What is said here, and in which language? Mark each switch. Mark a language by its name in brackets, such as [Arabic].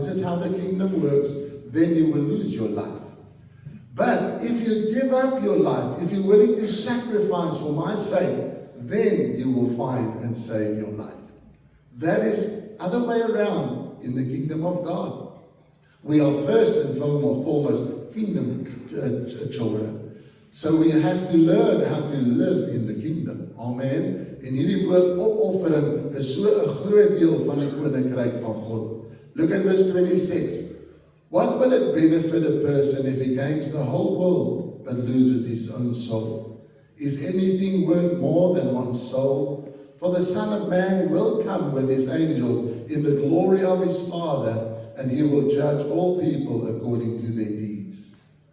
[English] This is how the kingdom works. Then you will lose your life. But if you give up your life, if you're willing to sacrifice for my sake, then you will find and save your life. That is other way around in the kingdom of God. We are first and foremost kingdom children. So we have to learn how to live in the kingdom. Amen. [Afrikaans] En hierdie woord opoffering is so 'n groot deel van die koninkryk van God. [English] Look at verse 26. What will it benefit a person if he gains the whole world but loses his own soul? Is anything worth more than one's soul? For the Son of Man will come with his angels in the glory of his Father, and he will judge all people according to their deeds.